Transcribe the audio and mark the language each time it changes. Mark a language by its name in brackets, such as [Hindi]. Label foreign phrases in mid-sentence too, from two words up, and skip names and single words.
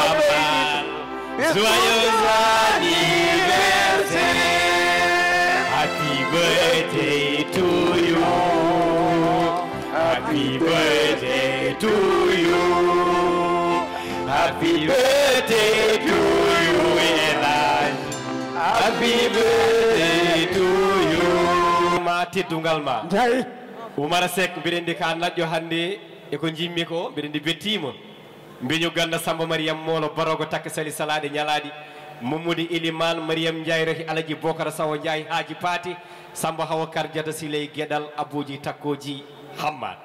[French] joyeux anniversaire, [English] happy birthday to you, happy birthday to you, happy birthday to you. Happy birthday to you. [Fula] Ma teddungal ma. Jayi. Oumar Seck mbiɗen ka naƴƴo hannde e ko jimmi ko mbiɗen bettima. Mbeñu ganda Samba Mariam Molo Barogo takka sali salade ñalaɗi. Mamoudi Iliman Mariam Ndiaye roki Alaji Bokara Sawo Ndiaye Haji Pati Samba Hawa Kardiata Siley Guédal Abouji Takkoji Hamad.